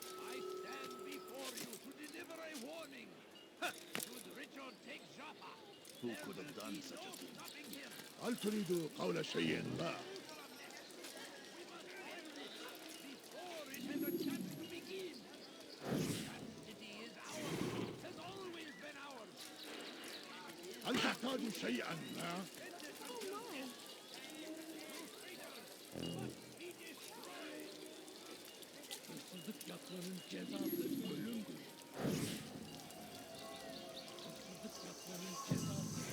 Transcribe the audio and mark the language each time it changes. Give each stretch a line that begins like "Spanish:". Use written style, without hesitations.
English: I stand before you to deliver a warning. Who could have done such a thing?
Arabic: هل تريد قول شيء ما؟ هل تحتاج شيئا ما؟
Turkish: Hırsızlık yapmanın cezası ölümdür. Hırsızlık yapmanın cezası.